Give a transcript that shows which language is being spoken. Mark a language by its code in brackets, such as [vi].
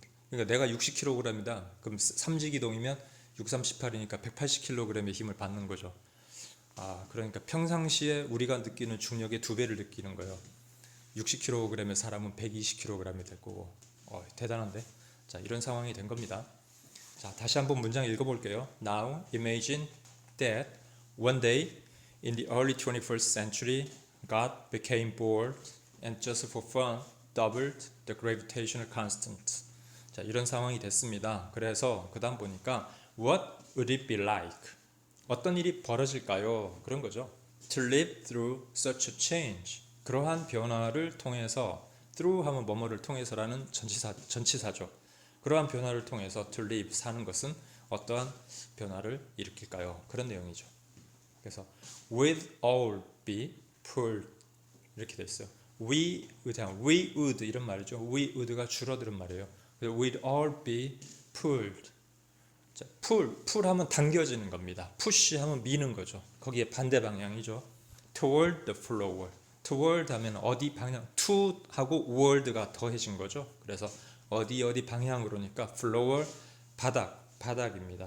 [ko] 그러니까 내가 60kg이다. 그럼 3지 기동이면 6, 38이니까 180kg의 힘을 받는 거죠. 그러니까 평상시에 우리가 느끼는 중력의 2배를 느끼는 거예요. 60kg의 사람은 120kg이 될 거고. 대단한데? 자, 이런 상황이 된 겁니다. 자, 다시 한번 문장 읽어볼게요. [en] Now imagine that one day in the early 21st century God became bored and just for fun doubled the gravitational constant. [ko] 자, 이런 상황이 됐습니다. 그래서 그 다음 보니까 [en] What would it be like? [ko] 어떤 일이 벌어질까요? 그런 거죠. [en] To live through such a change. [ko] 그러한 변화를 통해서 through 하면 뭐뭐를 통해서라는 전치사죠. 그러한 변화를 통해서 [en] to live [ko] 사는 것은 어떠한 변화를 일으킬까요? 그런 내용이죠. 그래서 [en] with all be pulled 이렇게 돼 있어요. we would [ko] 이런 말이죠. [en] we would [ko] 가 줄어드는 말이에요. 그래서 [en] with all be pulled. [ko] 자, pull 하면 당겨지는 겁니다. push 하면 미는 거죠. 거기에 반대 방향이죠. [en] toward the floor. [ko] toward 하면 어디 방향, to 하고 word가 더해진 거죠. 그래서 어디 방향으로니까 floor 바닥입니다.